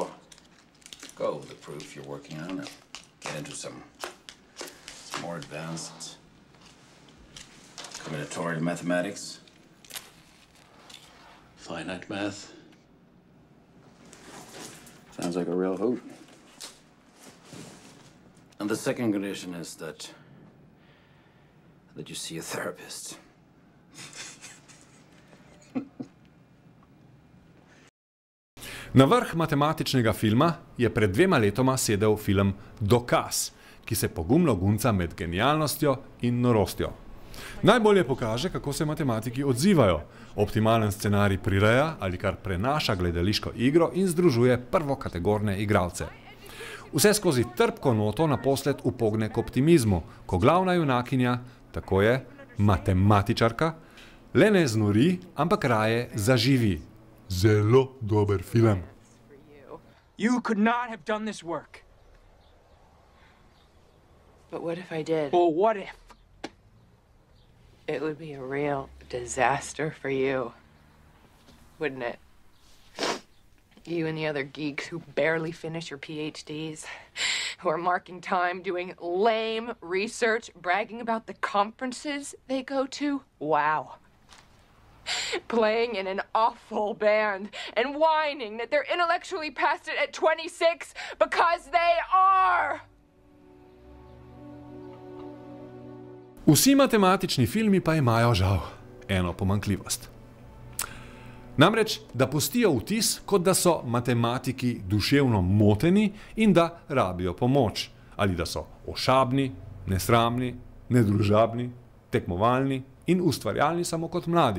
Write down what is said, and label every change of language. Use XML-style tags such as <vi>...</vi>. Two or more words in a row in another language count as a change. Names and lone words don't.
<en>Go with the proof you're working on and get into some more advanced combinatorial mathematics, finite math. Sounds like a real hoot. And the second condition is that you see a therapist.</en> <sl>Na vrh matematičnega filma je pred 2 letoma sedel film Dokaz, ki se pogumno gunca med genialnostjo in norostjo. Najbolje pokaže, kako se matematiki odzivajo. Optimalen scenarij prireja ali kar prenaša gledališko igro in združuje prvokategorne igralce. Vse skozi trpko noto naposled upogne k optimizmu, ko glavna junakinja, tako je, matematičarka, le ne znori, ampak raje zaživi. Zelo dober film.</sl> <en>You could not have done this work. But what if I did? Well, what if? It would be a real disaster for you, wouldn't it? You and the other geeks who barely finish your PhDs, who are marking time doing lame research, bragging about the conferences they go to. Wow. Playing in an awful band and whining that they're intellectually past it at 26 because they are!</en> <sl>Vsi matematični filmi pa imajo žal eno pomanjkljivost. Namreč, da pustijo vtis, kot da so matematiki duševno moteni in da rabijo pomoč. Ali da so ošabni, nesramni, nedružabni, tekmovalni in ustvarjalni samo kot mladi.</sl>